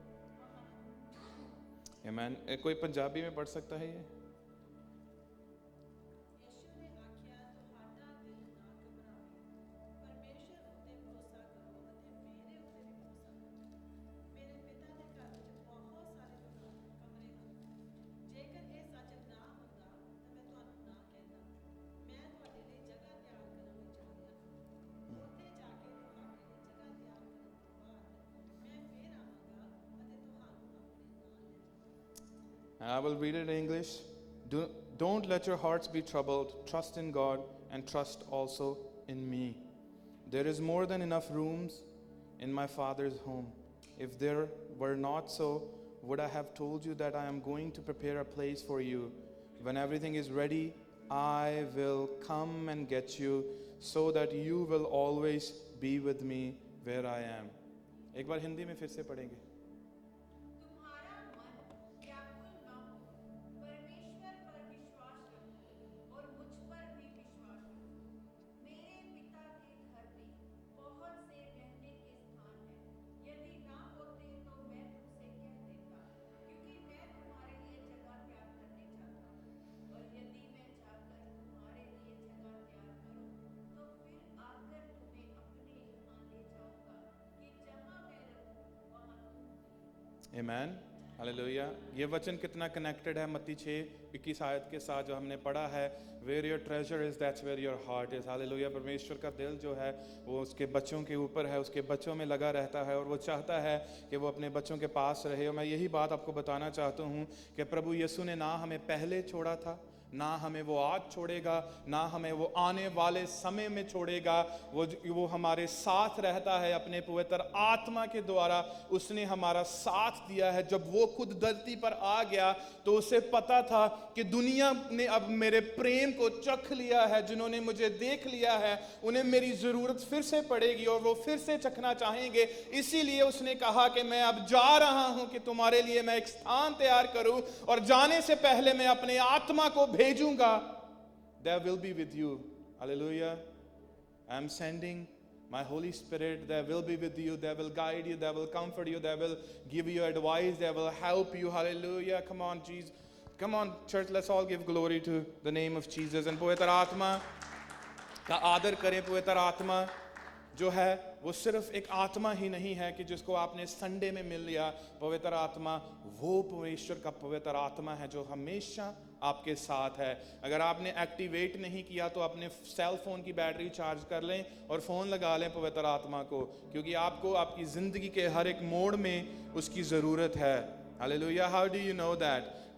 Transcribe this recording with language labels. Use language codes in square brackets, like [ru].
[hi] यीशु ने आख्या [pa] ਤੁਹਾਡਾ ਦਿਲ ਨਾ ਘਬਰਾਵੇ ਪਰਮੇਸ਼ਰ ਉੱਤੇ ਭਰੋਸਾ ਕਰੋ ਅਤੇ ਮੇਰੇ ਉੱਤੇ ਵੀ ਭਰੋਸਾ ਕਰੋ ਮੇਰੇ ਪਿਤਾ ਦੇ ਘਰ ਵਿੱਚ ਬਹੁਤ ਸਾਰੇ ਕਮਰੇ ਹਨ ਜੇਕਰ ਇਹ ਸੱਚ ਨਾ ਹੁੰਦਾ ਤਾਂ ਮੈਂ ਤੁਹਾਨੂੰ ਨਾ ਕਹਿੰਦਾ ਮੈਂ ਤੁਹਾਡੇ ਲਈ ਜਗ੍ਹਾ ਤਿਆਰ ਕਰਨ ਲਈ ਜਾ ਰਿਹਾ ਹਾਂ ਉੱਥੇ ਜਾ ਕੇ ਤੁਹਾਡੇ ਲਈ ਜਗ੍ਹਾ ਤਿਆਰ ਕਰਨ ਤੋਂ ਬਾਅਦ ਮੈਂ ਫੇਰ ਆਵਾਂਗਾ ਅਤੇ ਤੁਹਾਨੂੰ ਆਪਣੇ ਨਾਲ ਲੈ ਜਾਵਾਂਗਾ [en] I will read it in English. Don't let your hearts be troubled. Trust in God and trust also in me. There is more than enough rooms in my Father's home. If there were not so, would I have told you that I am going to prepare a place for you? When everything is ready, I will come and get you so that you will always be with me where I am. [hi] एक बार हिंदी में फिर से पढ़ेंगे. तुम्हारा मन व्याकुल न हो परमेश्वर पर विश्वास रखो और मुझ पर भी विश्वास रखो मेरे पिता के घर में बहुत से रहने के स्थान हैं यदि ना होते तो मैं तुमसे कह देता क्योंकि मैं तुम्हारे लिए जगह तैयार करने जाता हूँ और यदि मैं जाकर तुम्हारे लिए जगह तैयार करूँ तो फिर आकर तुम्हें अपने यहाँ ले जाऊंगा कि जहाँ मैं रहूँ वहाँ तुम भी। [en] Amen. Hallelujah. [hi] ये वचन कितना कनेक्टेड है मत्ती 6:21 आयत के साथ जो हमने पढ़ा है. [en] Where your treasure is, that's where your heart is. [hi] Hallelujah. परमेश्वर का दिल जो है वो उसके बच्चों के ऊपर है, उसके बच्चों में लगा रहता है और वो चाहता है कि वो अपने बच्चों के पास रहे. और मैं यही बात आपको बताना चाहता हूँ कि प्रभु यीशु ने ना हमें पहले छोड़ा था, ना हमें वो आज छोड़ेगा, ना हमें वो आने वाले समय में छोड़ेगा. वो हमारे साथ रहता है अपने पवित्र आत्मा के द्वारा. उसने हमारा साथ दिया है. जब वो खुद धरती पर आ गया तो उसे पता था कि दुनिया ने अब मेरे प्रेम को चख लिया है. जिन्होंने मुझे देख लिया है उन्हें मेरी ज़रूरत फिर से पड़ेगी और वो फिर से चखना चाहेंगे. इसीलिए उसने कहा कि मैं अब जा रहा हूं कि तुम्हारे लिए मैं एक स्थान तैयार करूं और जाने से पहले मैं अपने आत्मा को भेजूंगा. [en] There will be with you. Hallelujah. I am sending my Holy Spirit. They will be with you. They will guide you. They will comfort you. They will give you advice. They will help you. Hallelujah. Come on, Jesus. Come on, church. Let's all give glory to the name of Jesus. [hi] And पवित्र आत्मा का आदर करें. पवित्र आत्मा जो है वो सिर्फ एक आत्मा ही नहीं है कि जिसको आपने संडे में मिल लिया. पवित्र आत्मा वो परमेश्वर का पवित्र आत्मा है जो हमेशा आपके साथ है. अगर आपने एक्टिवेट नहीं किया तो अपने सेल फोन की बैटरी चार्ज कर लें और फ़ोन लगा लें पवित्र आत्मा को, क्योंकि आपको आपकी ज़िंदगी के हर एक मोड़ में उसकी ज़रूरत है. Hallelujah. [en] How do you know that?